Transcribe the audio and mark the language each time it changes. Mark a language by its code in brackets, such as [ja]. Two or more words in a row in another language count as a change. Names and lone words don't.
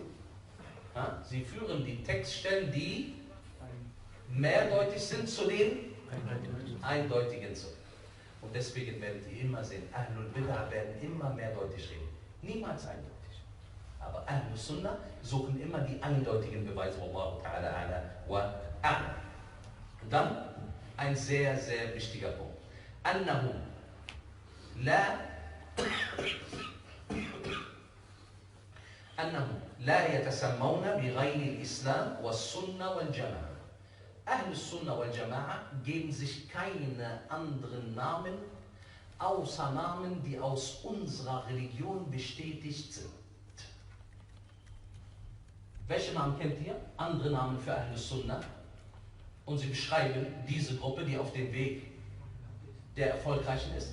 [de] Sie führen die Textstellen, die mehrdeutig sind, zu den eindeutigen zurück. Und deswegen werdet ihr immer sehen, [ar] أهل البدعة [de] werden immer mehrdeutig reden. Niemals eindeutig. Aber [ar] أهل السنة [de] suchen immer die eindeutigen Beweise. [ar] والله تعالى أعلى وأعلم. [de] Dann ein sehr, sehr wichtiger Punkt. [ar] Annahum أنهم لا يتسمون بغير الإسلام والسنة والجماعة. أهل السنة والجماعة [de] geben sich keine anderen Namen, außer Namen, die aus unserer Religion bestätigt sind. Welche Namen kennt ihr? Andere Namen für [ar] أهل السنة. [de] Und sie beschreiben diese Gruppe, die auf dem Weg der Erfolgreichen ist.